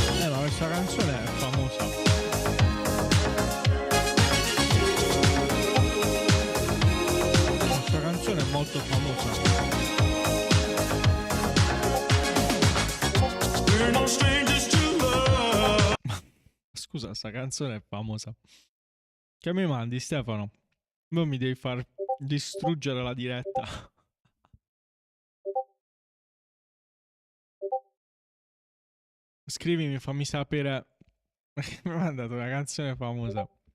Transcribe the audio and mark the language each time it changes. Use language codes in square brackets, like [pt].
[it] Ma questa canzone è famosa. Questa canzone è molto famosa. [en] We're no strangers to love. [it] Scusa, sta canzone è famosa. Che mi mandi, Stefano? Non mi devi far distruggere la diretta. Scrivimi, fammi sapere. Mi ha mandato una canzone famosa.